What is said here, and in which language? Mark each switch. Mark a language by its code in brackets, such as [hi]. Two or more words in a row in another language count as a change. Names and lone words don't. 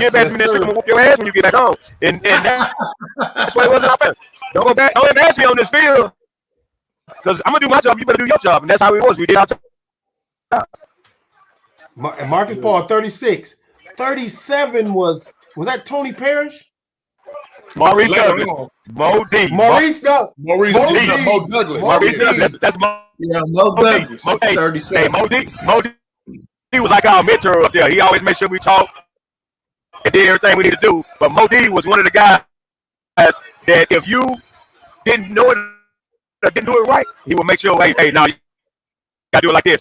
[en] You embarrass me in the streets, I'm gonna whoop your ass when you get back home. And that's why it wasn't our family. Don't embarrass me on this field. Because I'm gonna do my job, you better do your job. And that's how it was. We did our job. And Marcus Paul, 36. 37 was that Tony Parrish? Maurice Later Douglas. on. Mo D. Maurice Douglas. Maurice Mo D. D. Mo Douglas. Maurice Yeah. Douglas. That's Mo. Yeah, Mo Douglas. Mo D. 37. Mo D. He was like our mentor up there. He always made sure we talked and did everything we needed to do. But Mo D was one of the guys that if you didn't know it or didn't do it right, he would make sure, hey, now you gotta do it like this.